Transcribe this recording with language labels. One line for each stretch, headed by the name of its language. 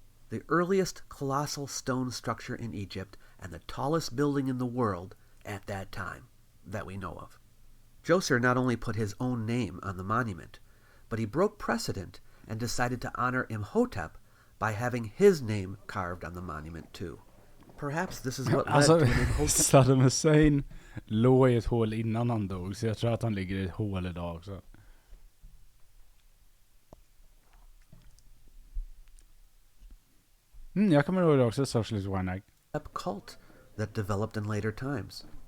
English: The earliest colossal stone structure in Egypt and the tallest building in the world at that time that we know of. Djoser not only put his own name on the monument, but he broke precedent and decided to honor Imhotep by having his name carved on the monument too. Perhaps this is what led to an Imhotep...
Swedish: Saddam Hussein låg i ett hål innan han dog, så jag tror att han ligger i ett hål idag också. Jag kommer ihåg det också, Socialist Warnag.
English: cult that developed in later times.